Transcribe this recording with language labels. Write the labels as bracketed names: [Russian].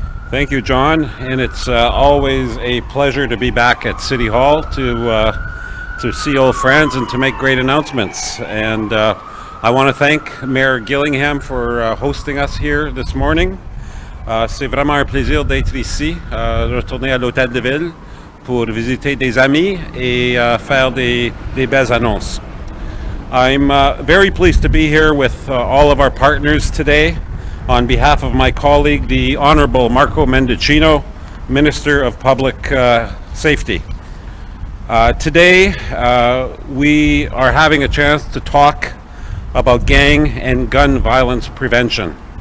[English] Thank you, John, and it's always a pleasure to be back at City Hall to see old friends and to make great announcements. And I want to thank Mayor Gillingham for hosting us here this morning. [French] C'est vraiment un plaisir d'être ici, retourner à l'hôtel de ville pour visiter des amis et faire des belles annonces. [English] I'm very pleased to be here with all of our partners today on behalf of my colleague, the Honourable Marco Mendonça, Minister of Public Safety. Today, we are having a chance to talk about gang and gun violence prevention.